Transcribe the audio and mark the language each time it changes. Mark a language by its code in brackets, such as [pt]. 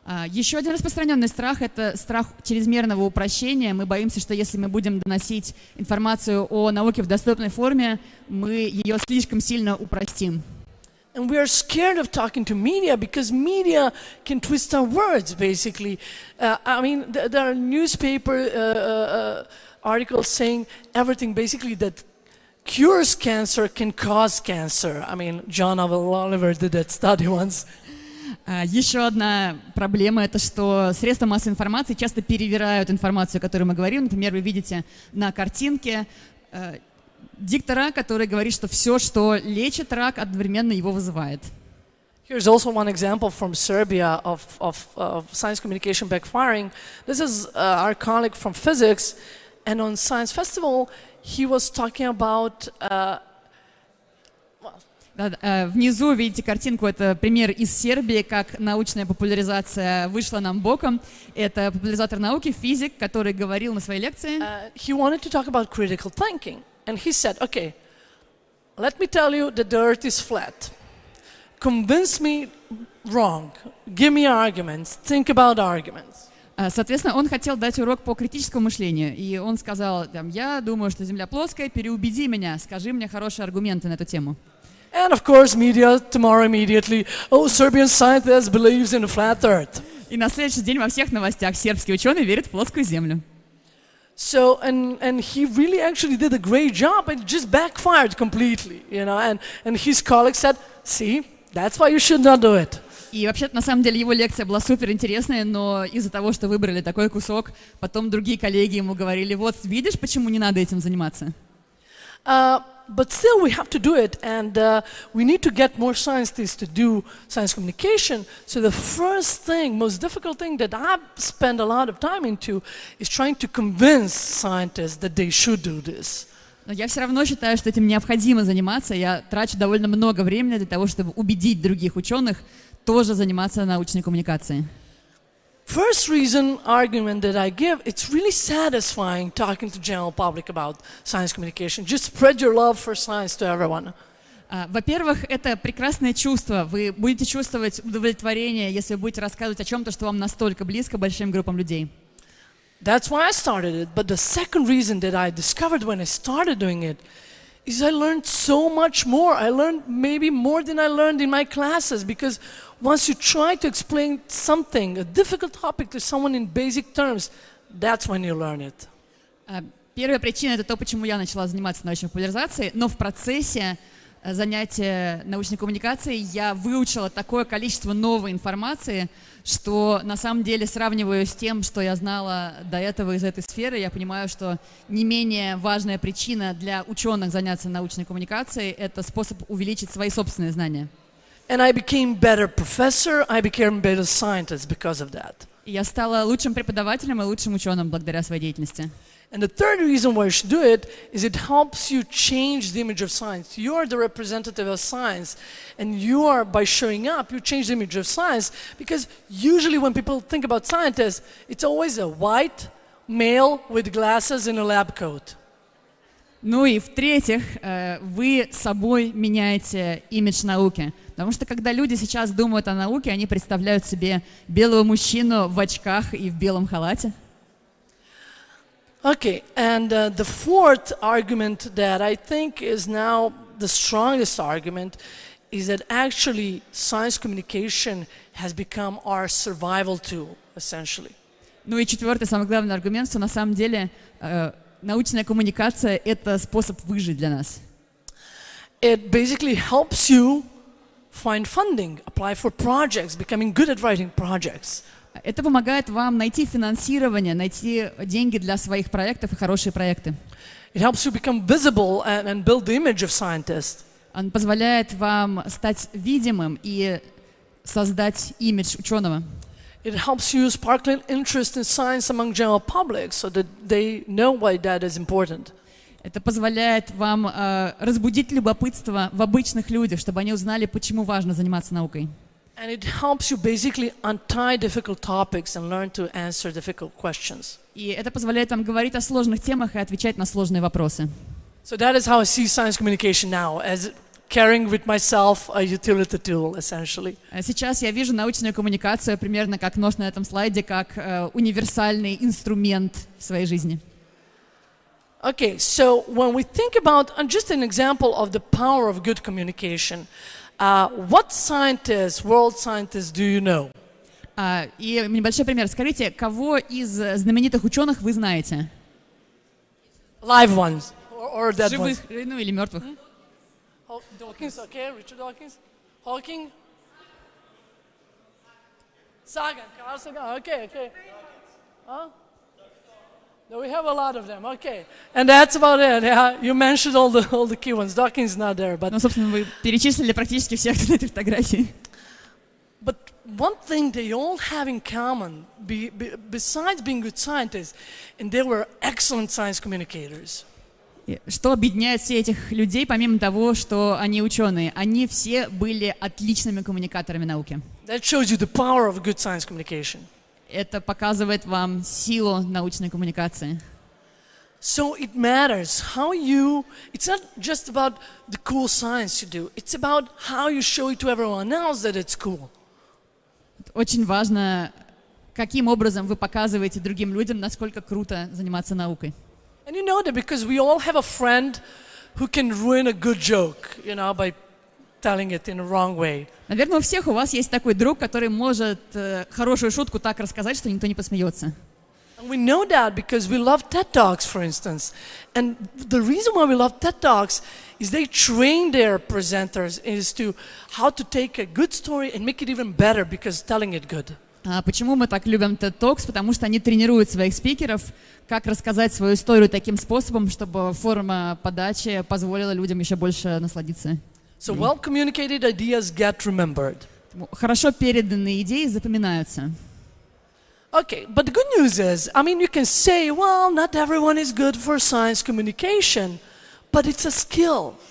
[ru] Еще один распространенный страх – это страх чрезмерного упрощения. Мы боимся, что если мы будем доносить информацию о науке в доступной форме, мы ее слишком сильно упростим. [en] And we are scared of talking to media because media can twist our words, basically. There are newspaper articles saying everything basically that cures cancer can cause cancer. John Oliver did that study once. [ru] Еще одна проблема – это что средства массовой информации часто перевирают информацию, о которой мы говорим. Например, вы видите на картинке диктора, который говорит, что все, что лечит рак, одновременно его вызывает. [en] Here's also one example from Serbia of science communication backfiring. This is our colleague from physics, and on Science Festival, he was talking about. [ru] Внизу видите картинку, это пример из Сербии, как научная популяризация вышла нам боком. Это популяризатор науки, физик, который говорил на своей лекции. [en] He wanted to talk about critical thinking, and he said, okay, let me tell you that the earth is flat. Convince me wrong. Give me arguments. Think about arguments. [ru] Соответственно, он хотел дать урок по критическому мышлению, и он сказал, я думаю, что Земля плоская, переубеди меня, скажи мне хорошие аргументы на эту тему. [en] And of course, media tomorrow immediately, Serbian scientist believes in a flat earth. [ru] И на следующий день во всех новостях сербский ученый верит в плоскую землю. [en] So, and he really actually did a great job, and just backfired completely, and his colleagues said, see, that's why you should not do it. [ru] И вообще-то, на самом деле, его лекция была супер интересная, но из-за того, что выбрали такой кусок, потом другие коллеги ему говорили, вот, видишь, почему не надо этим заниматься? [en] But still, we have to do it, and we need to get more scientists to do science communication. So the first thing, most difficult thing that I've spent a lot of time into is trying to convince scientists that they should do this. [ru] Но я все равно считаю, что этим необходимо заниматься. Я трачу довольно много времени для того, чтобы убедить других ученых тоже заниматься научной коммуникацией. [en] First reason argument that I give, it's really satisfying talking to general public about science communication. Just spread your love for science to everyone. [ru] Во-первых, это прекрасное чувство. Вы будете чувствовать удовлетворение, если вы будете рассказывать о чем-то, что вам настолько близко большим группам людей. [en] That's why I started it. But the second reason that I discovered when I started doing it is I learned so much more. I learned maybe more than I learned in my classes, because once you try to explain something, a difficult topic to someone in basic terms, that's when you learn it. [ru] Первая причина — это то, почему я начала заниматься научной популяризацией, но в процессе занятия научной коммуникацией я выучила такое количество новой информации, что на самом деле, сравниваю с тем, что я знала до этого из этой сферы, я понимаю, что не менее важная причина для ученых заняться научной коммуникацией — это способ увеличить свои собственные знания. [en] And I became better professor, I became better scientist because of that. [ru] И я стала лучшим преподавателем и лучшим ученым благодаря своей деятельности. [en] And the third reason why you should do it is it helps you change the image of science. You are the representative of science, and you are, by showing up, you change the image of science, because usually when people think about scientists, it's always a white male with glasses and a lab coat. [ru] Ну и в-третьих, вы собой меняете имидж науки. Потому что когда люди сейчас думают о науке, они представляют себе белого мужчину в очках и в белом халате. [en] Okay, and the fourth argument that I think is now the strongest argument is that actually science communication has become our survival tool, essentially. [ru] Ну и четвертый, самый главный аргумент, что на самом деле научная коммуникация — это способ выжить для нас. [en] It basically helps you find funding, apply for projects, becoming good at writing projects. [ru] Это помогает вам найти финансирование, найти деньги для своих проектов и хорошие проекты. [en] It helps you become visible and build the image of scientists. [ru] Он позволяет вам стать видимым и создать имидж ученого. [en] It helps you sparkle interest in science among general public so that they know why that is important. [ru] Это позволяет вам разбудить любопытство в обычных людях, чтобы они узнали, почему важно заниматься наукой. [en] And it helps you basically untie difficult topics and learn to answer difficult questions. [ru] И это позволяет вам говорить о сложных темах и отвечать на сложные вопросы. [en] So that is how I see science communication now, as carrying with myself a utility tool, essentially. [ru] Сейчас я вижу научную коммуникацию примерно как нож на этом слайде, как универсальный инструмент в своей жизни. [en] Okay, so when we think about just an example of the power of good communication, what scientists, world scientists, do you know? [ru] И небольшой пример. Скажите, кого из знаменитых ученых вы знаете? [en] Live ones or dead [ru] Живых, [en] ones? [ru] ну или мертвых. [en] Dawkins, okay, Richard Dawkins, Hawking, Sagan, Carl Sagan, okay. Huh? No, we have a lot of them, okay. And that's about it. Yeah, you mentioned all the key ones. Dawkins is not there, but. [ru] Ну, собственно, вы перечислили практически всех на этой фотографии. [en] But one thing they all have in common, besides being good scientists, and they were excellent science communicators. [ru] Что объединяет всех этих людей, помимо того, что они ученые? Они все были отличными коммуникаторами науки. [en] That shows you the power of good science communication. [ru] Это показывает вам силу научной коммуникации. [en] So it matters how you, it's not just about the cool science you do, it's about how you show it to everyone else that it's cool. [ru] Очень важно, каким образом вы показываете другим людям, насколько круто заниматься наукой. [en] And you know that because we all have a friend who can ruin a good joke, you know, by telling it in a wrong way. [ru] Наверное, у вас есть такой друг, который может хорошую шутку так рассказать, что никто не посмеется. [en] And we know that because we love TED Talks, for instance. And the reason why we love TED Talks is they train their presenters is to how to take a good story and make it even better because telling it good. [ru] Почему мы так любим TED Talks? Потому что они тренируют своих спикеров, как рассказать свою историю таким способом, чтобы форма подачи позволила людям еще больше насладиться. [en] So well-communicated ideas get remembered. [ru] Хорошо переданные идеи запоминаются. [en] Okay, but the good news is, I mean, you can say, well, not everyone is good for science communication, but it's a skill.